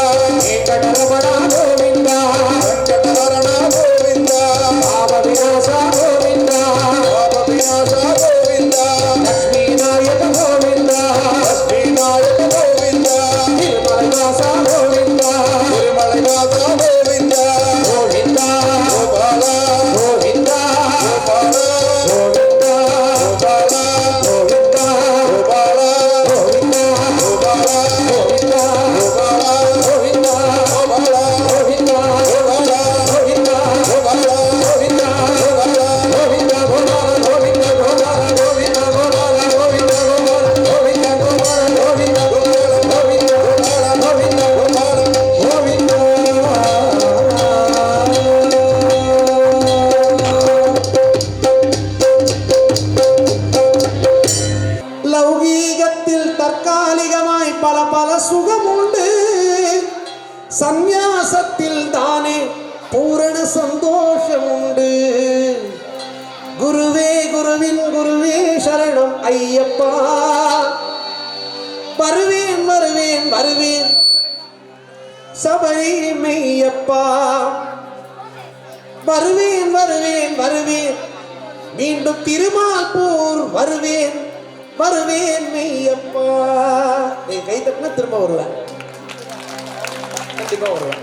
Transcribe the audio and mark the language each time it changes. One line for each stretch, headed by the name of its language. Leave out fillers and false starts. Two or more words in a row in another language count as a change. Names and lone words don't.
Kannada: ವೆಂಕಟರಮಣ ಗೋವಿಂದ
Tamil: வெங்கடஹரண கோவிந்தா
Kannada: ಪಾಪ ವಿನಾಶ ಗೋವಿಂದ
Tamil: பாப விநாச கோவிந்தா
Kannada: ಲಕ್ಷ್ಮೀನಾಯಕ ಗೋವಿಂದ
Tamil: லட்சுமிநாயக கோவிந்தா
Kannada: ನಿರ್ಮಲನಾಶ ಗೋವಿಂದ
Tamil: திருமலைநாத கோவிந்தா
Kannada: ಗೋವಿಂದ
Tamil: கோபால
Kannada: ಗೋವಿಂದ
Tamil: கோபால
Kannada: ಗೋವಿಂದ
Tamil: கோபால
Kannada: ಗೋವಿಂದ
Tamil: கோபால
Kannada: ಗೋವಿಂದ
Tamil: கோபால
Kannada: ಗೋವಿಂದ
Tamil: கோபால
Kannada: ಗೋವಿಂದ
Tamil: கோபால
Kannada: ಗೋವಿಂದ
Tamil: கோபால
Kannada: ಗೋವಿಂದ
Tamil: கோபால
Kannada: ಗೋವಿಂದ
Tamil: கோபால
Kannada: ಗೋವಿಂದ ಗೋಪಾಲ ಗೋವಿಂದ ಗೋಪಾಲ ಗೋವಿಂದ ಗೋಪಾಲ ಗೋವಿಂದ ಗೋಪಾಲ ಗೋವಿಂದ ಗೋಪಾಲ ಗೋವಿಂದ ಗೋಪಾಲ ಗೋವಿಂದ ಗೋಪಾಲ ಗೋವಿಂದ
Malayalam: ലൗകികത്തിൽ തൽക്കാലികമായി പല പല സുഖമുണ്ട് സന്യാസത്തിൽ താനെ പൂരണ സന്തോഷമുണ്ട് ഗുരുവേ ഗുരുവിൻ ഗുരുവേ ശരണം അയ്യപ്പ
Tamil: வருவேன் வருவேன் வருவேன் சபை மெய்யப்பா வருவேன் வருவேன் வருவேன் மீண்டும் திருமால்பூர் வருவேன் வருவேன் மெய்யப்பா. நீ கை தட்டினா திரும்ப வருவேன், கண்டிப்பா வருவேன்.